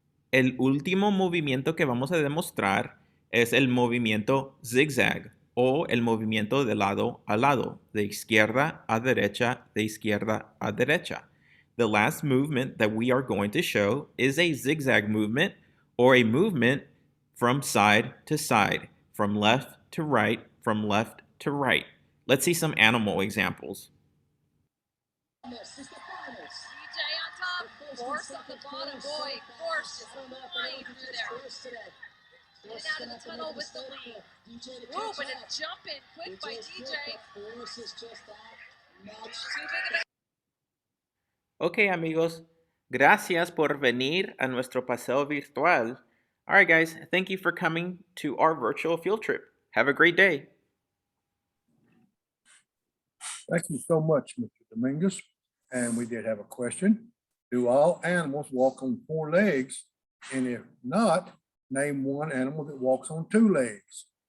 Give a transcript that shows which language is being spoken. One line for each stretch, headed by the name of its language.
Spanish: El último movimiento que vamos a demostrar es el movimiento zigzag o el movimiento de lado a lado, de izquierda a derecha, de izquierda a derecha.
English: The last movement that we are going to show is a zigzag movement or a movement from side to side, from left to right, from left to right. Let's see some animal examples. This is the finals. DJ on top, Force on the bottom, boy. Force is flying through there. In and out of the tunnel with the lead. Whoa, but a jump in quick by DJ. Force is just out. Too big of a
Spanish: Ok, amigos, gracias por venir a nuestro paseo virtual.
English: All right, guys, thank you for coming to our virtual field trip. Have a great day. Thank you so much, Mr. Dominguez. And we did have a question. Do all animals walk on 4 legs? And if not, name one animal that walks on 2 legs.